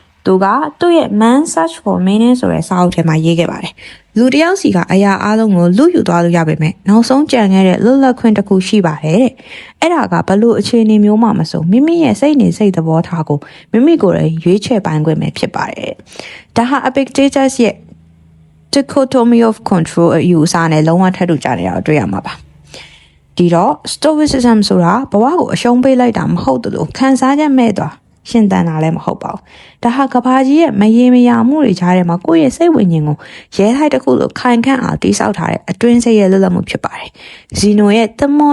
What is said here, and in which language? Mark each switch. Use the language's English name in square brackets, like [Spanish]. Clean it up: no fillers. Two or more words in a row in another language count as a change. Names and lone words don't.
[Burmese] သူကသူ့ရဲ့ Man Search for Meaning ဆိုတဲ့စာအုပ်ထဲမှာရေးခဲ့ပါတယ်။လူတစ်ယောက်စီကအရာအလုံးကိုလူယူသွားလို့ရပေမဲ့နောက်ဆုံးကြံခဲ့တဲ့လွတ်လပ်ခွင့်တစ်ခုရှိပါတယ်တဲ့။အဲ့ဒါကဘလို့အခြေအနေမျိုးမှမဆိုမိမိရဲ့စိတ်နေစိတ်သဘောထားကိုမိမိကိုယ်တိုင်ရွေးချယ် ပိုင်ခွင့်ပဲဖြစ်ပါတယ်။ဒါဟာ Epictetus ရဲ့ [English] dichotomy of control [Burmese] အယူအဆနဲ့လုံးဝထပ်တူကြနေတာကိုတွေ့ရမှာပါ။ဒီတော့ Stoicism ဆိုတာဘဝကိုအရှုံးပေးလိုက်တာမဟုတ်သလိုခံစားချက်မဲ့သွားရှင်သန်တာလည်းမဟုတ်ပါဘူး။ဒါဟာက ဘာကြီးရဲ့မရေမရာမှုတွေကြားထဲမှာကိုယ့်ရဲ့စိတ်ဝိညာဉ်ကိုရဲထိုက်တစ်ခုလိုခိုင်ခန့်အောင်တိစောက်ထားတဲ့အတွင်းစိတ်ရဲ့လွတ်လပ်မှုဖြစ်ပါတယ်။ဇီနိုရဲ့သမော